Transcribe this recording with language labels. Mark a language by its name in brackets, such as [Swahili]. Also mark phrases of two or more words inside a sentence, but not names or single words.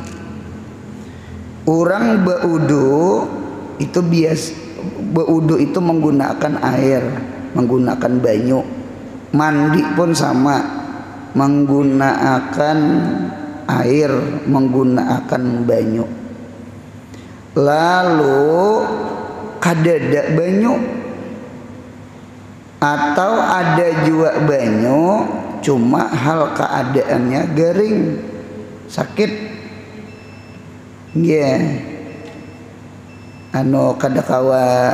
[Indonesian] Orang berwudu itu berwudu itu menggunakan air, menggunakan banyu. Mandi pun sama, menggunakan air, menggunakan banyu. [Banjar] Lalu kadada banyu atau ada juga banyu cuma hal keadaannya garing, sakit, kadakawa